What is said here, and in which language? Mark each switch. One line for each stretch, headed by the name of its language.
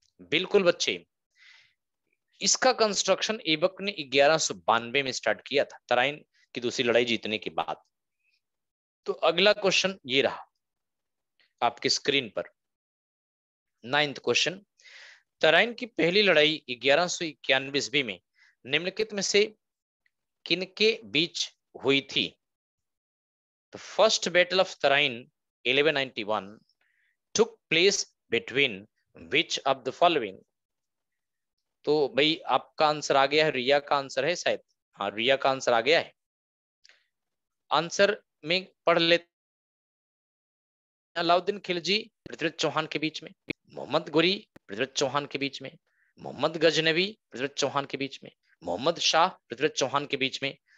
Hindi: बिल्कुल बच्चे, इसका कंस्ट्रक्शन ऐबक ने 1192 में स्टार्ट किया था, तराइन की दूसरी लड़ाई जीतने के बाद। तो अगला क्वेश्चन ये रहा आपके स्क्रीन पर, 9th क्वेश्चन। तराइन की पहली लड़ाई 1191 ईस्वी में निम्नलिखित में से किनके बीच हुई थी?
English: The first battle of Tarain 1191 took place between which of the following?
Hindi: तो भाई आपका आंसर आ गया है, रिया का आंसर है शायद, हाँ रिया का आंसर आ गया है। आंसर में पढ़ लेते, अलाउद्दीन खिलजी पृथ्वीराज चौहान के बीच में, मोहम्मद गोरी पृथ्वीराज चौहान के बीच में, मोहम्मद गजनवी पृथ्वीराज चौहान के बीच में, मोहम्मद शाह पृथ्वीराज चौहान के बीच में।